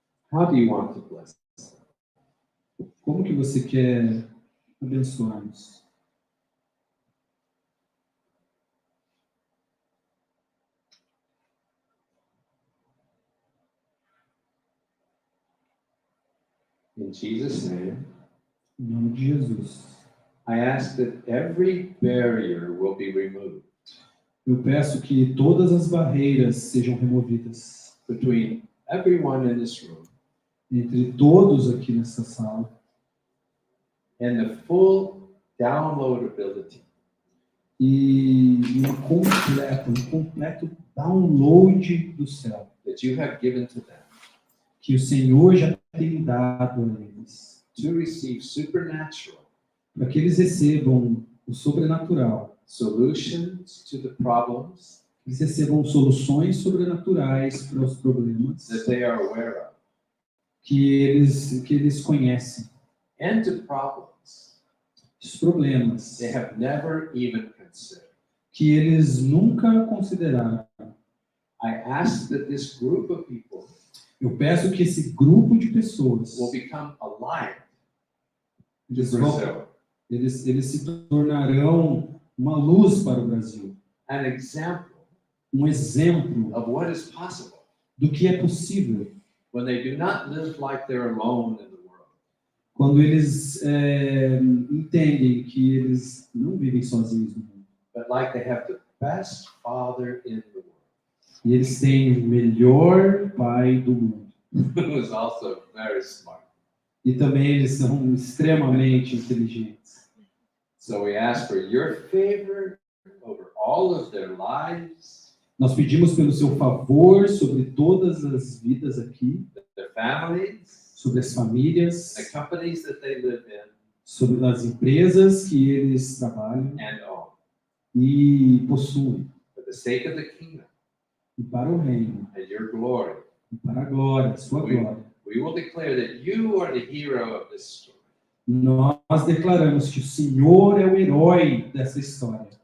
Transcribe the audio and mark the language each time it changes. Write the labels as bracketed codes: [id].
[en] how do you want to bless us? [pt] como que você quer abençoar-nos? [en] In Jesus' name, [pt] Em nome de Jesus. [en] I ask that every barrier will be removed [pt] Eu peço que todas as barreiras sejam removidas [en] between everyone in this room [pt] entre todos aqui nessa sala [en] and the full downloadability [pt] e um completo download do céu [en] that you have given to them [pt] que o Senhor já tem dado a eles, [en] to receive supernatural [pt] para que eles recebam o sobrenatural, [en] solutions to the problems [pt] que eles recebam soluções sobrenaturais para os problemas [en] that they are aware of, [pt] que eles conhecem, [en] and to problems [pt] os problemas [en] they have never even considered. [pt] que eles nunca consideraram. [en] I ask that this group of people [pt] Eu peço que esse grupo de pessoas [en] will become alive to [pt] eles, vão, [en] Brazil, [pt] eles se tornarão uma luz para o Brasil, [en] an example [pt] um exemplo [en] of what is possible [pt] do que é possível [en] when they do not live like they're alone in the world, [pt] quando eles entendem que eles não vivem sozinhos no mundo. [en] but like they have the best father in the world, [pt] E eles têm o melhor pai do mundo. [en] who is also very smart. [pt] E também eles são extremamente inteligentes. [en] So we ask for your favor over all of their lives, [pt] Nós pedimos pelo seu favor sobre todas as vidas aqui, [en] their families, [pt] sobre as famílias, [en] the companies that they live in, [pt] sobre as empresas que eles trabalham [en] and own, [pt] e possuem, [en] for the sake of the kingdom [pt] e para o reino, [en] and your glory. [pt] e para a glória, a sua glória. [en] We will declare that you are the hero of this story, [pt] Nós declaramos que o Senhor é o herói dessa história